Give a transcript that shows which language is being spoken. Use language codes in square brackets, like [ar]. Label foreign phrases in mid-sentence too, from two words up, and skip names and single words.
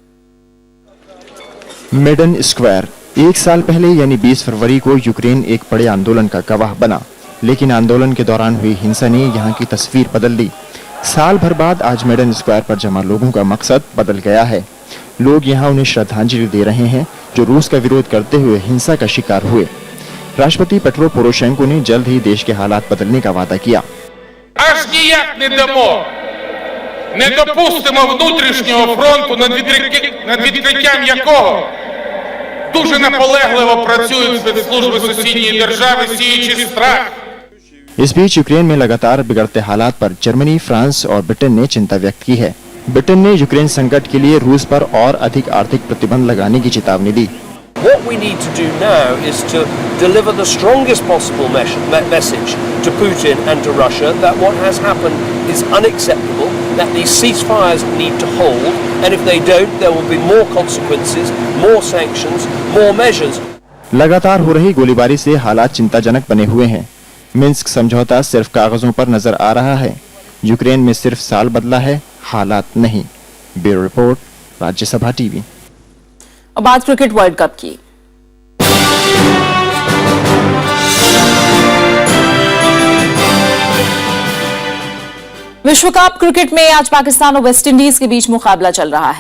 [hi] मेडन स्क्वायर 1 साल पहले यानी 20 फरवरी को यूक्रेन एक बड़े आंदोलन का गवाह बना, लेकिन आंदोलन के दौरान हुई हिंसा ने यहां की तस्वीर बदल दी। साल भर बाद आज मेडन स्क्वायर पर जमा लोगों का मकसद बदल गया है। लोग यहां उन्हें श्रद्धांजलि दे रहे हैं जो रूस का विरोध करते हुए हिंसा का शिकार हुए। राष्ट्रपति पेट्रो पोरोशेंको ने जल्द ही देश के हालात बदलने का वादा किया। [uk] Аж ніяк не дамо, не допустимо внутрішнього фронту, над відкриттям якого дуже наполегливо працюють спецслужби сусідньої держави, сіючи страх. [hi] इस बीच यूक्रेन में लगातार बिगड़ते हालात पर जर्मनी, फ्रांस और ब्रिटेन ने चिंता व्यक्त की है। ब्रिटेन ने यूक्रेन संकट के लिए रूस पर और अधिक आर्थिक प्रतिबंध लगाने की चेतावनी दी। [en] What we need to do now is to deliver the strongest possible message to Putin and to Russia that what has happened is unacceptable, that these ceasefires need to hold, and if they don't, there will be more consequences, more sanctions, more measures. [hi] लगातार हो रही गोलीबारी से हालात चिंताजनक बने हुए हैं। मिन्स्क समझौता सिर्फ कागजों पर नजर आ रहा है। यूक्रेन में सिर्फ साल बदला है, हालात नहीं। [en] bureau report, [hi] राज्यसभा टीवी। अब बात क्रिकेट वर्ल्ड कप की। विश्व कप क्रिकेट में आज पाकिस्तान और वेस्टइंडीज के बीच मुकाबला चल रहा है।